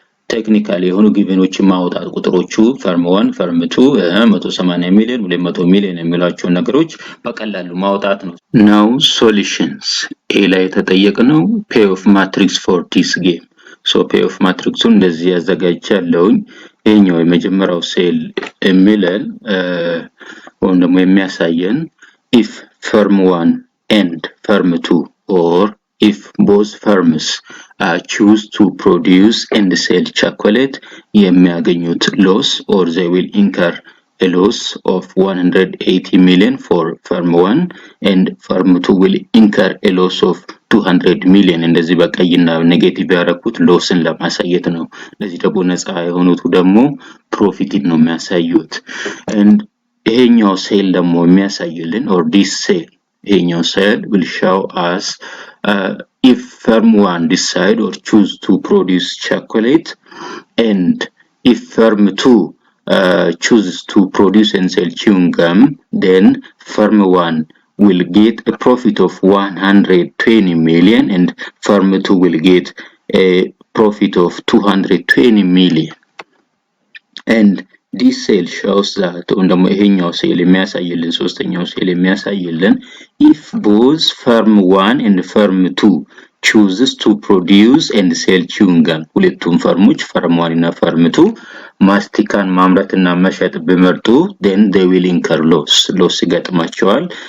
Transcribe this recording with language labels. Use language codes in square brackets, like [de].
[am] ቴክኒካሊ የሆኑ ጊቨኖችን ማውጣት ቁጥሮቹ ፈርም 1 ፈርም 2 180 ሚሊዮን 200 ሚሊዮን የሚሏቸው ነገሮች በቀላሉ ማውጣት ነው [en] now solutions [am] ኤ ላይ የተጠየቀው [en] payoff matrix for this game so payoff matrix [am] እንደዚህ ያዘጋጃለሁኝ ይሄኛው የመጀመሪያው ሴል የሚለን ወይም ደግሞ የሚያሳየን [en] if firm 1 and firm 2 or if both firms choose to produce and sell chocolate [am] የሚያገኙት [en] loss or they will incur a loss of 180 million for firm 1 and firm 2 will incur a loss of 200 million [am] እንደዚህ በቀይና ኔጌቲቭ ያደረኩት ሎስን ለማሳየት ነው። ለዚህ ደግሞ ነፃ የሆኑት ደግሞ ፕሮፊትን ነው የሚያሳዩት። [en] and [am] ይሄኛው ሴል ደግሞ የሚያሳይልን [en] or this sale [am] ይሄኛው ሴል [en] will show us if firm 1 decide or choose to produce chocolate and if firm 2 chooses to produce and sell chewing gum, then firm 1 will get a profit of 120 million and firm 2 will get a profit of 220 million. And this sale shows that [am] ደግሞ ይሄኛው ሴል የሚያሳይልን ሶስተኛው ሴል የሚያሳይልን [en] if both firm 1 and firm 2 chooses to produce and sell chewing gum [am] ሁለቱም ፈርሞች [en] firm 1 እና firm 2 [am] ማስቲካን ማምረትና መሸጥ ቢመርጡ [en] then they will incur loss [am] ይገጥማቸዋል።